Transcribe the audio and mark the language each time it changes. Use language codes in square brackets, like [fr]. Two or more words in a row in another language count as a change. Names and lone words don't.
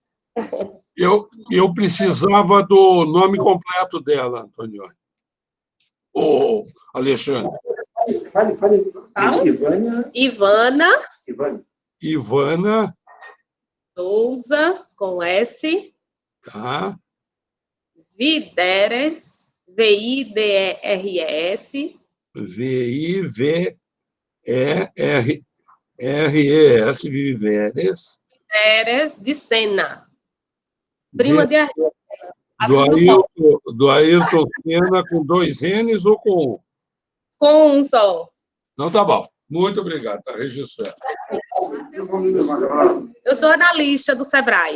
[pt] Eu precisava do nome completo dela, Antônio. Ô, Alexandre. Fale. Ivana Souza, com S. Tá. Videres, V-I-D-E-R-S. V-I-V-E-R-S, Videres. Videres de Sena. Prima de do Ayrton Senna com 2 N's ou com 1? Com um só. Então tá bom. Muito obrigado, está registrado. Eu sou analista do SEBRAE.